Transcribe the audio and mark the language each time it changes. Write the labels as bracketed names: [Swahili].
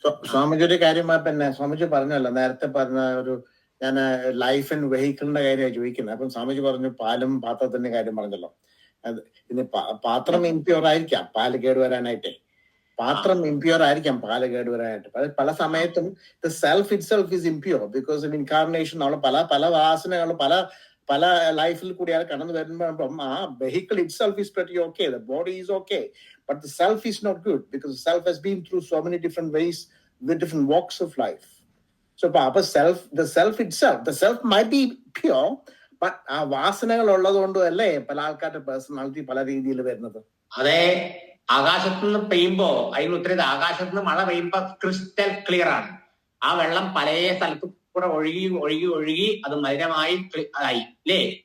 [Malayalam] സ്വാമിജിയുടെ കാര്യം പിന്നെ സ്വാമിജി പറഞ്ഞല്ലോ, നേരത്തെ പറഞ്ഞ ഒരു ഞാൻ ലൈഫ് ആൻഡ് വെഹിക്കിളിന്റെ കാര്യമാണ് ചോദിക്കുന്നത്. അപ്പം സ്വാമിജി പറഞ്ഞു പാലും പാത്രത്തിന്റെ കാര്യം പറഞ്ഞല്ലോ. ഇനി പാത്രം ഇംപ്യൂർ ആയിരിക്കാം പാല് കേടുവരാനായിട്ടേ, പാത്രം ഇംപ്യൂർ ആയിരിക്കാം പാല് കേടുവരാനായിട്ട്. [English] പല സമയത്തും the self itself is impure because incarnation [Malayalam] നമ്മൾ പല വാസനകളും പല ലൈഫിൽ കൂടി അയാൾ കടന്നു വരുമ്പോഴും [English] ആ vehicle itself is pretty okay, the body is okay, but the self is not good because the self has been through so many different ways with different walks of life. So the self might be pure, but [Malayalam] ആ വാസനകൾ ഉള്ളത് കൊണ്ടും അല്ലേ പല ആൾക്കാരുടെ personality പല രീതിയിൽ വരുന്നത്. അതെ, ആകാശത്ത് നിന്ന് പെയ്യുമ്പോ അതിന് ഉത്തരത് ആകാശത്ത് നിന്ന് മഴ പെയ്യുമ്പോ ക്രിസ്റ്റൽ ക്ലിയർ ആണ്. ആ വെള്ളം പല സ്ഥലത്തും കൂടെ ഒഴുകി അത് മലിനമായി ആയി അല്ലേ?